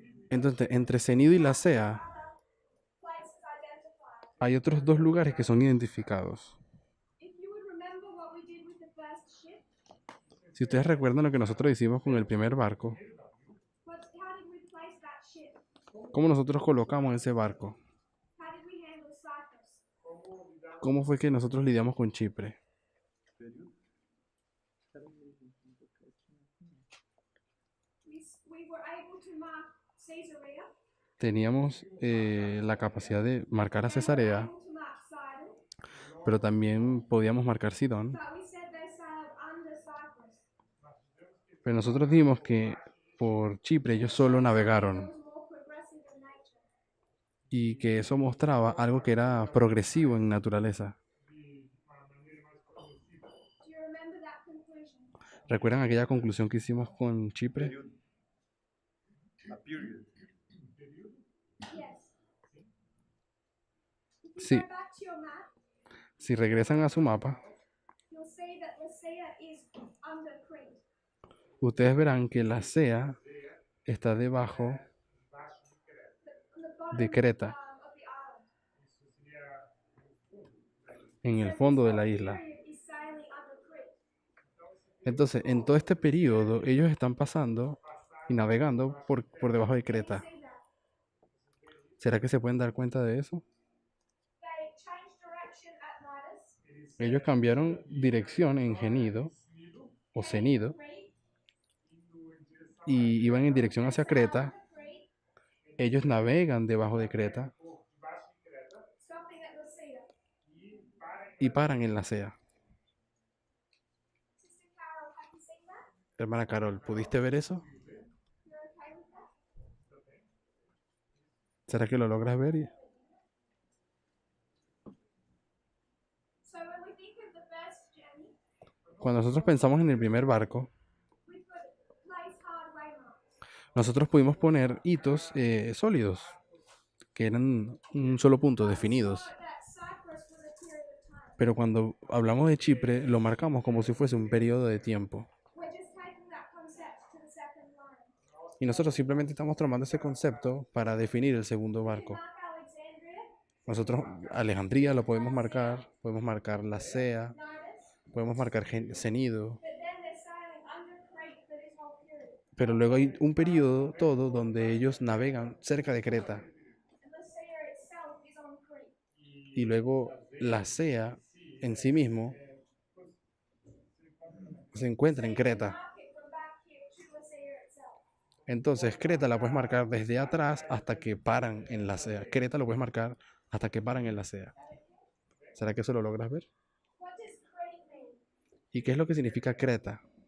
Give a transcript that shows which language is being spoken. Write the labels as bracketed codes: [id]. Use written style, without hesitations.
[es] Entonces, entre Cenido y Lasea [en] Places identified. [es] hay otros dos lugares que son identificados. [en] If you would remember what we did with the first ship, [es] Si ustedes recuerdan lo que nosotros hicimos con el primer barco, [en] how did we place that ship? [es] ¿cómo nosotros colocamos ese barco? [en] How did we handle Cyprus? [es] ¿Cómo fue que nosotros lidiamos con Chipre? [en] We were able to mark Caesarea, [es] Teníamos la capacidad de marcar a Cesarea, [en] able to mark Sidon, [es] pero también podíamos marcar Sidón. [en] But we said they sailed under Cyprus. [es] Pero nosotros dijimos que por Chipre ellos solo [en] It [es] navegaron [en] was more progressive in nature. [es] y que eso mostraba algo que era progresivo en naturaleza. [en] Do you remember that conclusion? [es] ¿Recuerdan aquella conclusión que hicimos con Chipre? [en] Period. A period. Yes. If you [es] Sí. [en] go back to your map, [es] Si regresan a su mapa, [en] you'll see that Lycia is under Crete. [es] ustedes verán que la Sea está debajo [en] On the bottom [es] de Creta, [en] of the island. [es] en el [en] So [es] fondo de [en] this [es] la [en] whole [es] isla. [en] period is sailing under Crete. [es] Entonces, en todo este periodo, ellos están pasando y navegando por debajo de [en] Can you [es] Creta. [en] see that? [es] ¿Será que se pueden dar cuenta de eso? [en] They changed direction at Midas. [es] Ellos cambiaron dirección en Genido o Cenido [en] Crete. [es] y iban en dirección hacia Creta. [en] Under Crete, [es] Ellos navegan debajo de Creta [en] stopping at Lycia. [es] y paran en la Sea. [en] Sister Carol, have you seen that? [es] Hermana Carol, ¿pudiste ver eso? [en] You're okay with that? [es] ¿Será que lo logras ver? [en] So when we think of the first journey, [es] Cuando nosotros pensamos en el primer barco, [en] we put place hard waymarks. [es] nosotros pudimos poner hitos sólidos, que eran un solo punto, definidos. [en] Thought that Cyprus was a period of time. [es] Pero cuando hablamos de Chipre, lo marcamos como si fuese un periodo de tiempo. [en] We're just taking that concept to the second line. [es] Y nosotros simplemente estamos tomando ese concepto para definir el segundo barco. [en] Mark Alexandria, [es] Nosotros Alejandría lo podemos marcar la Sea, [en] Midas, [es] podemos marcar Cenido, [en] but then they're sailing under Crete for this whole period. [es] pero luego hay un periodo todo donde ellos navegan cerca de Creta [en] And Lycia itself is on Crete. [es] y luego la Sea en sí mismo se encuentra en Creta. [en] Mark it from back here to Lycia itself. [es] Entonces Creta la puedes marcar desde atrás hasta que paran en la Sea. Creta lo puedes marcar hasta que paran en la Sea. ¿Será que eso lo logras ver? [en] What does Crete mean? [es] ¿Y qué es lo que significa Creta?